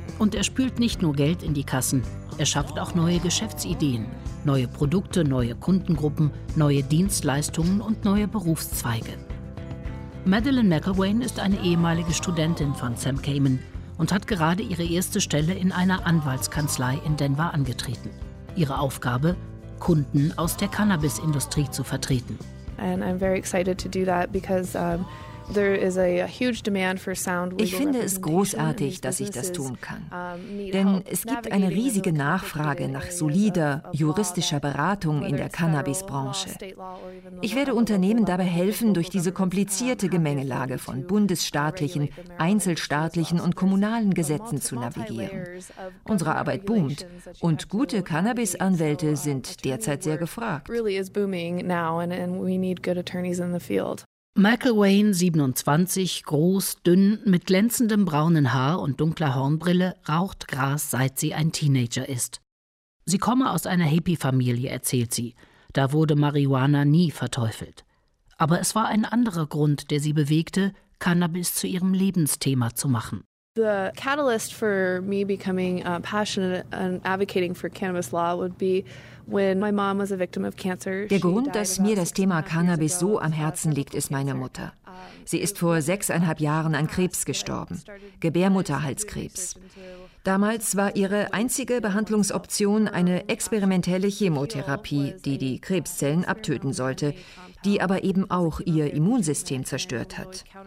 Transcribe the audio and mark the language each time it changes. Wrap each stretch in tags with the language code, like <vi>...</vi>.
<de>Und er spült nicht nur Geld in die Kassen, er schafft auch neue Geschäftsideen, neue Produkte, neue Kundengruppen, neue Dienstleistungen und neue Berufszweige. Madeleine McElwain ist eine ehemalige Studentin von Sam Kamen und hat gerade ihre erste Stelle in einer Anwaltskanzlei in Denver angetreten. Ihre Aufgabe, Kunden aus der Cannabis-Industrie zu vertreten.</de> <en>And I'm very excited to do that because</en> <de>ich finde es großartig, dass ich das tun kann. Denn es gibt eine riesige Nachfrage nach solider, juristischer Beratung in der Cannabisbranche. Ich werde Unternehmen dabei helfen, durch diese komplizierte Gemengelage von bundesstaatlichen, einzelstaatlichen und kommunalen Gesetzen zu navigieren. Unsere Arbeit boomt und gute Cannabisanwälte sind derzeit sehr gefragt. McElwain, 27, groß, dünn, mit glänzendem braunen Haar und dunkler Hornbrille, raucht Gras, seit sie ein Teenager ist. Sie komme aus einer Hippie-Familie, erzählt sie. Da wurde Marihuana nie verteufelt. Aber es war ein anderer Grund, der sie bewegte, Cannabis zu ihrem Lebensthema zu machen.</de> <en>The catalyst for me becoming passionate and advocating for cannabis law would be when my mom was a victim of cancer.</en> <de>Der Grund, dass mir das Thema Cannabis so am Herzen liegt, ist meine Mutter. Sie ist vor 6,5 Jahren an Krebs gestorben, Gebärmutterhalskrebs. Damals war ihre einzige Behandlungsoption eine experimentelle Chemotherapie, die die Krebszellen abtöten sollte, die aber eben auch ihr Immunsystem zerstört hat.</de>